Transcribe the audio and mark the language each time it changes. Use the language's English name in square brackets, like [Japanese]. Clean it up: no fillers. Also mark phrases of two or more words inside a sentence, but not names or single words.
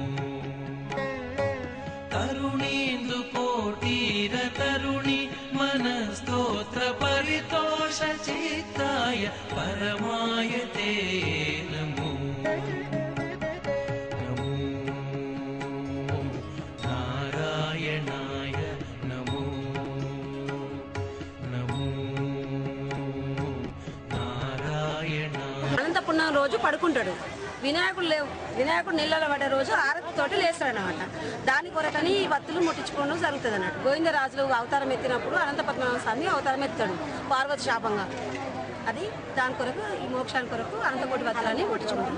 [Sanskrit] तरुणीन्दुकोटीर तरुणी मनस्तोत्र परितोष चित्ताय परमाय ते नमो नमो नारायणाय नमो नमो नारायणाय. [Telugu] అనంతపురం రోజు పడుకుంటాడు. వినాయకుడు నీళ్ళలో పడ్డ రోజు ఆరతితోటి లేస్తాడు అనమాట. దాని కొరకని ఈ వత్తులు ముట్టించుకోవడం జరుగుతుంది అన్నట్టు. గోవిందరాజులు అవతారం ఎత్తినప్పుడు అనంత పద్మనాభ స్వామి అవతారం ఎత్తాడు పార్వతి శాపంగా. అది దాని కొరకు ఈ మోక్షాల కొరకు అనంతకోటి వత్తులని ముట్టించుకుంటాడు.